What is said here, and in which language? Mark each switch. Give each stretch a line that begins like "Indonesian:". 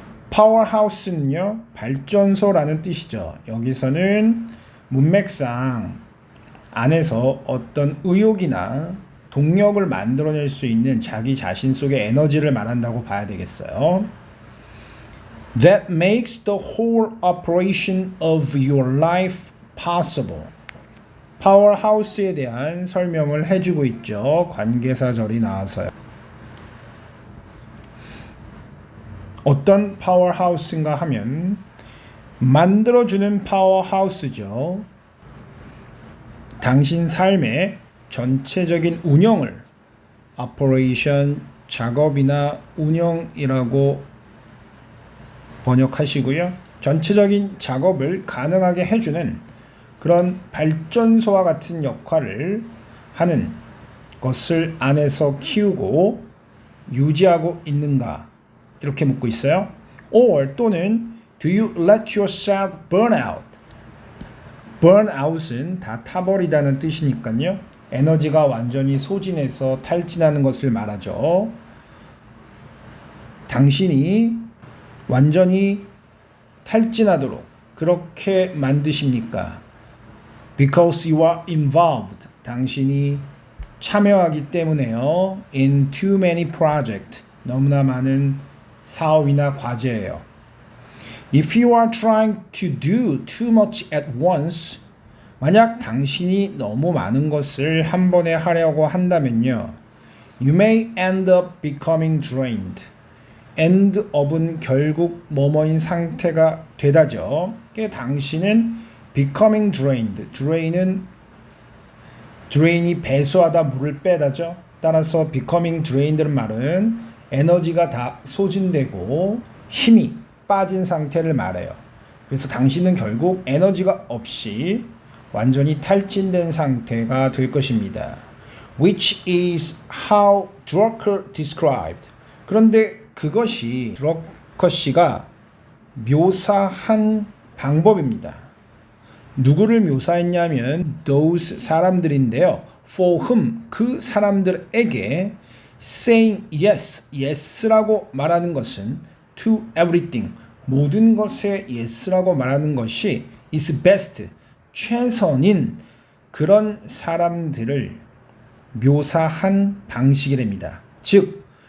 Korean: powerhouse는요, 발전소라는 뜻이죠. 여기서는 문맥상 안에서 어떤 의욕이나 동력을 만들어낼 수 있는 자기 자신 속의 에너지를 말한다고 봐야 되겠어요.
English: That makes the whole operation of your life possible.
Korean: 파워하우스에 대한 설명을 해주고 있죠. 관계사절이 나와서요. 어떤 파워하우스인가 하면 만들어주는 파워하우스죠. 당신 삶의 전체적인 운영을 operation, 작업이나 운영이라고 번역하시고요. 전체적인 작업을 가능하게 해주는 그런 발전소와 같은 역할을 하는 것을 안에서 키우고 유지하고 있는가? 이렇게 묻고 있어요.
English: Or
Korean: 또는
English: do you let yourself burn out?
Korean: burn out은 다 타버리다는 뜻이니까요. 에너지가 완전히 소진해서 탈진하는 것을 말하죠. 당신이 완전히 탈진하도록 그렇게 만드십니까?
English: Because you are involved.
Korean: 당신이 참여하기 때문에요.
English: In too many projects.
Korean: 너무나 많은 사업이나 과제예요.
English: If you are trying to do too much at once,
Korean: 만약 당신이 너무 많은 것을 한 번에 하려고 한다면요.
English: You may end up becoming drained.
Korean: end up은 결국 뭐뭐인 상태가 되다죠. 당신은 becoming drained. drain이 배수하다 물을 빼다죠. 따라서 becoming drained는 말은 에너지가 다 소진되고 힘이 빠진 상태를 말해요. 그래서 당신은 결국 에너지가 없이 완전히 탈진된 상태가 될 것입니다.
English: Which is how Drucker described.
Korean: 그런데 그것이 드러커 씨가 묘사한 방법입니다. 누구를 묘사했냐면 those 사람들인데요.
English: For whom
Korean: 그 사람들에게
English: saying yes,
Korean: yes라고 말하는 것은
English: to everything
Korean: 모든 것에 yes라고 말하는 것이
English: is best
Korean: 최선인 그런 사람들을 묘사한 방식이랍니다. 즉